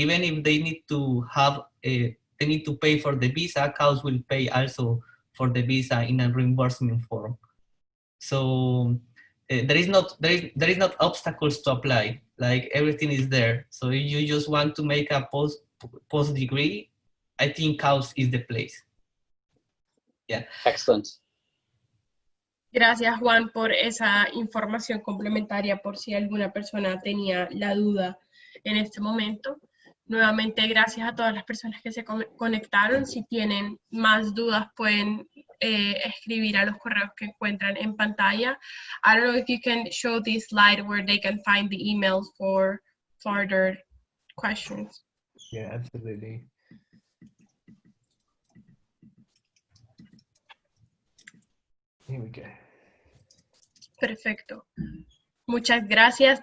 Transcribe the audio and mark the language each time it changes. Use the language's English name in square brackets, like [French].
[English] Even if they need to have they need to pay for the visa, KAUST will pay also for the visa in a reimbursement form. So there is not obstacles to apply. Like, everything is there. So if you just want to make a post degree, I think KAUST is the place. Yeah. Excellent. [Spanish] Gracias, Juan, por esa información complementaria, por si alguna persona tenía la duda en este momento. Nuevamente, gracias a todas las personas que se conectaron. Si tienen más dudas, pueden escribir a los correos que encuentran en pantalla. [English] I don't know if you can show this slide where they can find the emails for further questions. Yeah, absolutely. Here we go. [Spanish] Perfecto. Muchas gracias.